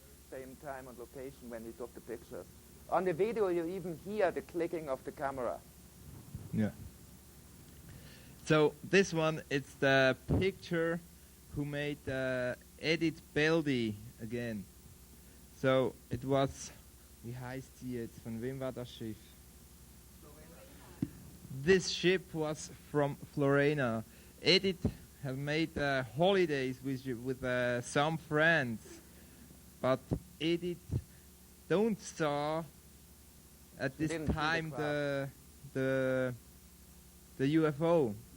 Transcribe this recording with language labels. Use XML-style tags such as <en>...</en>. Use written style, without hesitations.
<en>Same time and location when he took the pictures. On the video, you even hear the clicking of the camera. Yeah. So this one, it's the picture who made Edith Beldy again. So it was,</en> <de>wie heißt sie jetzt? Von wem war das Schiff?</de> <en>This ship was from Florena. Edith had made holidays with some friends, but Edith don't saw at this time the UFO.</en>